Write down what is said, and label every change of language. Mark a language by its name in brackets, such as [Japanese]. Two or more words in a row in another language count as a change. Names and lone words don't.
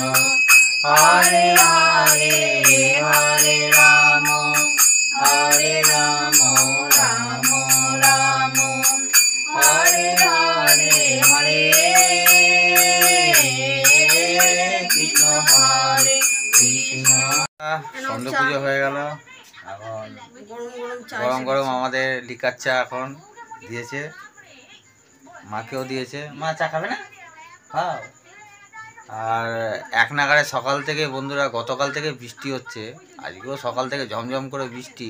[Sanskrit] Hare Hare, Hare Rama, Hare Rama, Rama Rama, Hare Hare, Hare Krishna, Hare Krishna। [Bangla] সন্ধ্যে পুজো হয়ে গেল। এখন গরম গরম আমাদের লিকার চা এখন দিয়েছে, মাকেও দিয়েছে। মা চা খাবে না? খাও। আর এক নাগারে সকাল থেকে বন্ধুরা, গতকাল থেকে বৃষ্টি হচ্ছে, আজকেও সকাল থেকে ঝমঝম করে বৃষ্টি।